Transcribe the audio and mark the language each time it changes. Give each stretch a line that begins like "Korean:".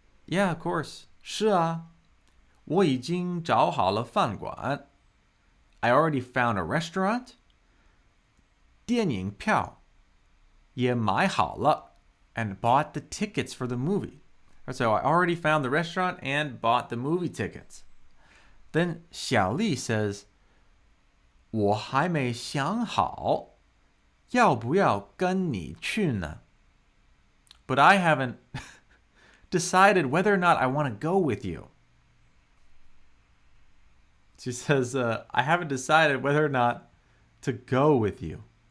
English: Yeah, of course.
Chinese: 是啊.我已经找好了饭馆.
English: I already found a restaurant.
Chinese: 电影票也买好了
English: and bought the tickets for the movie. So I already found the restaurant and bought the movie tickets. Then Xiaoli says,
Chinese: 我还没想好要不要跟你去呢?
English: But I haven't decided whether or not I want to go with you. She says, I haven't decided whether or not to go with you.